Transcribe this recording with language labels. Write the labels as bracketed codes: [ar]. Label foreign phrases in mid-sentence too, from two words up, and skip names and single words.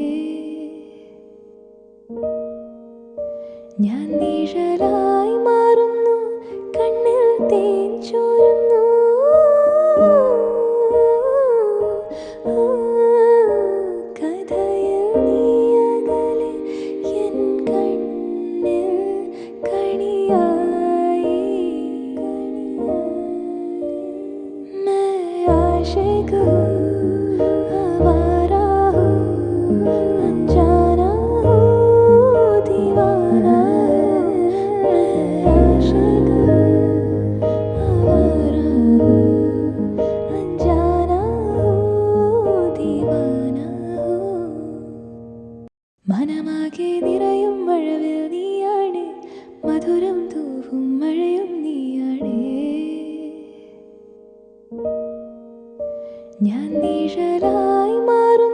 [ml] ഞാൻ നിഴലായി മാറുന്നു, കണ്ണിൽ തേൻ ചോരുന്നു. കഥയിൽ നീ അകലെ, എൻ കണ്ണിൽ കണിയായി. [hi] मैं आशिक हूँ, आवारा हूँ, अनजाना हूँ, दीवाना हूँ. मैं आशिक हूँ, आवारा हूँ, अनजाना हूँ, दीवाना हूँ. [ml] മനമാകെ നിറയും മഴവിൽ നീയാണ്, മധുരം തൂവും മഴയും നീയാണ്. ഞാൻ നിഴലായി മാറി